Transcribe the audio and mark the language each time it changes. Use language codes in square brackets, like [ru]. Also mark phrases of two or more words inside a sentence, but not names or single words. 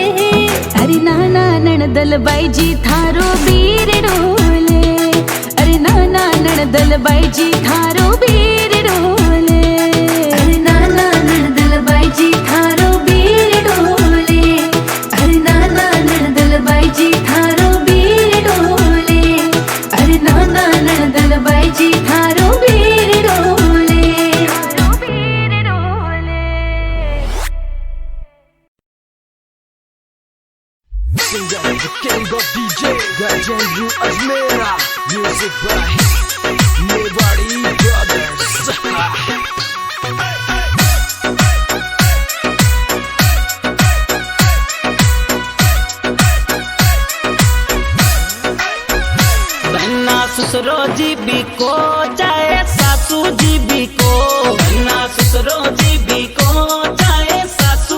[raj] अरे नाना नणदल बाईजी थारो बीर डोले, अरे नाना नणदल बाईजी थारो बीर डोले, अरे नाना नणदल बाईजी थारो बीर डोले, अरे नाना नणदल बाईजी थारो बीर डोले, अरे नाना नणदल बाईजी थारो बीर डोले, थारो बीर डोले। [en] Singer, the king of DJ, Gajan you Azmera, music by Mewari Brothers. [raj] बहना ससुरो जी भी को चाहे सासू जी भी को, बहना ससुरो जी भी को चाहे सासू